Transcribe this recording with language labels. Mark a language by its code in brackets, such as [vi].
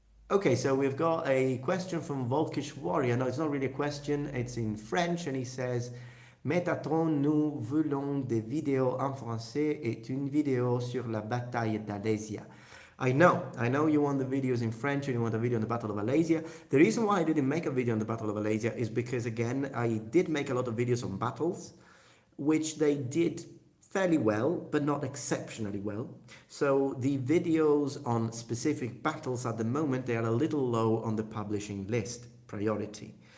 [en] Okay, so we've got a question from Volkish Warrior. No, it's not really a question. It's in French, and he says, [fr] Metatron, nous voulons des vidéos en français et une vidéo sur la bataille d'Alésia. [en] I know you want the videos in French and you want a video on the Battle of Alesia. The reason why I didn't make a video on the Battle of Alesia is because, again, I did make a lot of videos on battles, which they did fairly well, but not exceptionally well. So the videos on specific battles at the moment, they are a little low on the publishing list priority.